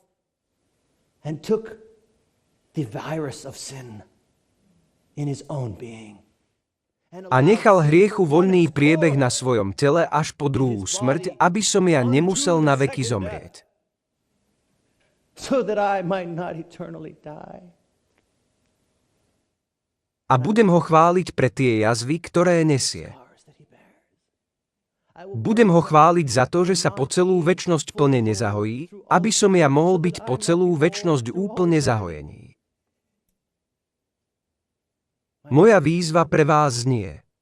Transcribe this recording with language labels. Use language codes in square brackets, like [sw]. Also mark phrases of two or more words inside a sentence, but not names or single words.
[sk] A nechal hriechu voľný priebeh na svojom tele až po druhú smrť, aby som ja nemusel naveky zomrieť. [en] so that I might not eternally die. [sk] A budem ho chváliť pre tie jazvy, ktoré nesie. Budem ho chváliť za to, že sa po celú večnosť plne nezahojí, aby som ja mohol byť po celú večnosť úplne zahojený. Moja výzva pre vás znie.